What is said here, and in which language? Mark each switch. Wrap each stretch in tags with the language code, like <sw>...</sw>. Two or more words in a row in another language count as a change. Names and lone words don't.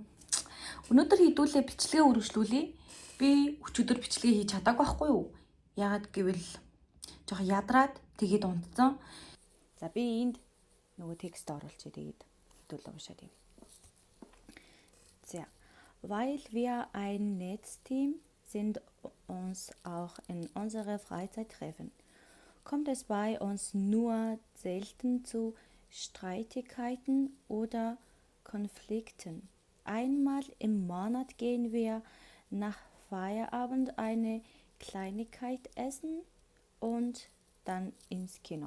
<mn>Өнөөдөр хийдүүлээ бичлэгээ үргэлжлүүлье. Би өчигдөр бичлэгээ хийж чадаагүй байхгүй юу? Яагаад гэвэл жоохон ядраад тэгээд унтсан. За би энд нөгөө текст оруулчих тэгээд хэдүүлээ уншаад юм. За,</mn> <de>weil wir ein Netzteam sind uns auch in unserer Freizeit treffen, kommt es bei uns nur selten zu Streitigkeiten oder Konflikten. Einmal im Monat gehen wir nach Feierabend eine Kleinigkeit essen und dann ins Kino.</de>